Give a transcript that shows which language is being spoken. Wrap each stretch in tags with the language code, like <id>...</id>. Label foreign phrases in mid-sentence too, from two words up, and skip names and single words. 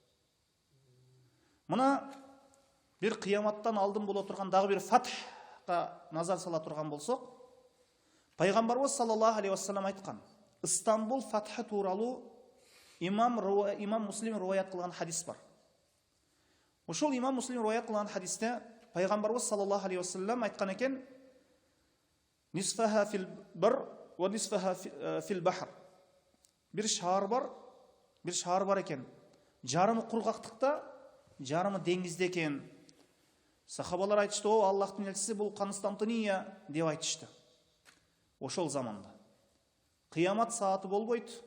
<ky>Мына бир кыяматтан алдын боло турган дагы бир фатхка назар сала турган болсок, пайгамбарыбыз</ky> <ar>صلى الله عليه وسلم</ar> <ky>айткан: Истанбул фатхы тууралуу имам Муслим риваят кылган хадис бар. Ошол имам Муслим риваят кылган хадисте пайгамбарыбыз</ky> <ar>صلى الله عليه وسلم</ar> <ky>айткан экен:</ky> <ar>"نصفها في البر ونصفها في البحر."</ar> <ky>Бир шаар бар экен. Жарымы кургактыкта, жарымы деңизде экен. Сахабалар айтышты: "О, Аллахтын элчиси, бул Константиния" деп айтышты. Ошол заманда кыямат сааты болбойт.</ky>